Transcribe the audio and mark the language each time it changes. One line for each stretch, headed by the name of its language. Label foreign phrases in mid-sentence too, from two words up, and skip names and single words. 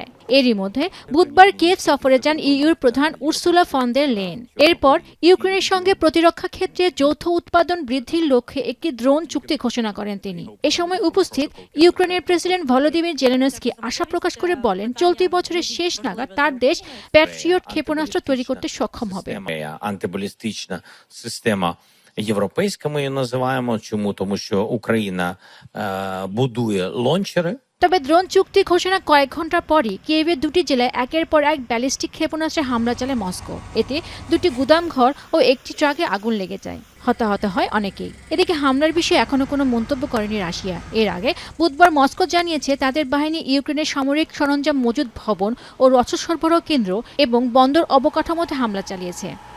Bangla: এরই মধ্যে বুধবার কিয়েভ সফরে যান ইইউর প্রধান উর্সুলা ফন দের লেয়েন। এরপর ইউক্রেনের সঙ্গে প্রতিরক্ষা ক্ষেত্রে যৌথ উৎপাদন বৃদ্ধির লক্ষ্যে একটি ড্রোন চুক্তি ঘোষণা করেন তিনি। এ সময় উপস্থিত ইউক্রেনের প্রেসিডেন্ট ভলোদিমির জেলেনস্কি আশা প্রকাশ করে বলেন, চলতি বছরের শেষ নাগাদ তার দেশ প্যাট্রিয়ট ক্ষেপণাস্ত্র তৈরি করতে সক্ষম হবে।
Ukrainian: Антибалістична система європейська, ми її називаємо. Чому? Тому що Україна будує лончери.
Bangla: তবে ড্রোন চুক্তি ঘোষণা কয়েক ঘন্টা পরই কিয়েভের দুটি জেলায় একের পর এক ব্যালিস্টিক ক্ষেপণাস্ত্রে হামলা চালায় মস্কো। এতে দুটি গুদামঘর ও একটি ট্রাকে আগুন লেগে যায়। হতাহত হয় অনেকেই। এদিকে হামলার বিষয়ে এখনো কোনো মন্তব্য করেনি রাশিয়া। এর আগে বুধবার মস্কো জানিয়েছে তাদের বাহিনী ইউক্রেনের সামরিক সরঞ্জাম মজুত ভবন ও রসদ সরবরাহ কেন্দ্র এবং বন্দর অবকাঠামোতে হামলা চালিয়েছে।